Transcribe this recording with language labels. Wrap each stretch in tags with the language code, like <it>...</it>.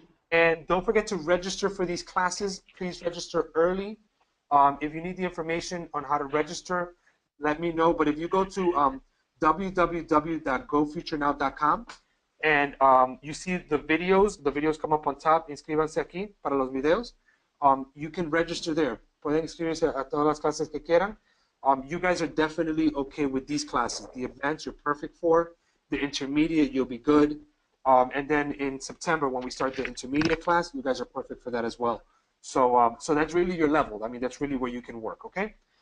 <en>And don't forget to register for these classes. Please register early. If you need the information on how to register, let me know. But if you go to www.GoFutureNow.com and you see the videos come up on top.</en> <es>Inscríbanse aquí para los videos.</es> <en>You can register there.</en> <es>Pueden inscribirse a todas las clases que quieran.</es> <en>You guys are definitely okay with these classes. The advanced you're perfect for. The intermediate you'll be good. And then in September when we start the intermediate class, you guys are perfect for that as well. So so that's really your level. I mean, that's really where you can work, okay?</en>